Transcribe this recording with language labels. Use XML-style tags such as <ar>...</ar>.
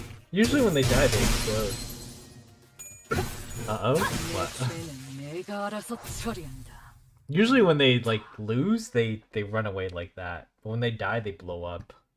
<en>Usually when they die, they explode. Uh-oh? What?</en> <ko>죄는 내가 알아서 처리한다.</ko> <en>Usually when they, like, lose, they run away like that. But when they die, they blow up.</en>